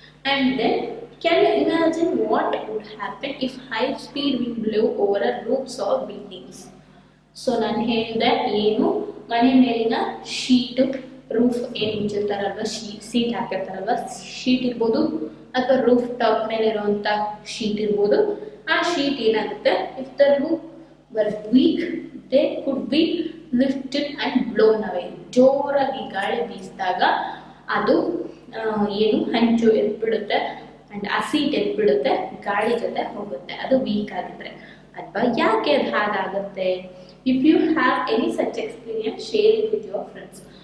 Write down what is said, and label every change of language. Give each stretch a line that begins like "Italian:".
English: And then can you imagine what would happen if high speed wind blow over roofs of buildings?
Kannada: So ನಾನು ಹೇಳಿದೆ, ಏನು ಮನೆ ಮೇಲಿನ sheet roof ಏನು ಮುಚ್ಚಿರ್ತಾರಲ್ವ, seat ಹಾಕಿರ್ತಾರಲ್ವ, sheet ಇರ್ಬೋದು ಅಥವಾ ರೂಫ್ ಟಾಪ್ ಮೇಲೆ ಇರುವಂಥ ಶೀಟ್ ಇರ್ಬೋದು. ಆ ಶೀಟ್ ಏನಾಗುತ್ತೆ,
English: If the roof were weak, they could be lifted and blown away.
Kannada: ಜೋರಾಗಿ ಗಾಳಿ ಬೀಸಿದಾಗ ಅದು ಏನು ಹಂಚು ಎದ್ಬಿಡುತ್ತೆ ಆ್ಯಂಡ್ ಆ ಸೀಟ್ ಎದ್ಬಿಡುತ್ತೆ, ಗಾಳಿ ಜೊತೆ ಹೋಗುತ್ತೆ, ಅದು ವೀಕ್ ಆಗಿದ್ರೆ. ಅಥವಾ ಯಾಕೆ ಅದು ಹಾಗಾಗುತ್ತೆ?
English: If you have any such experience, share it with your friends.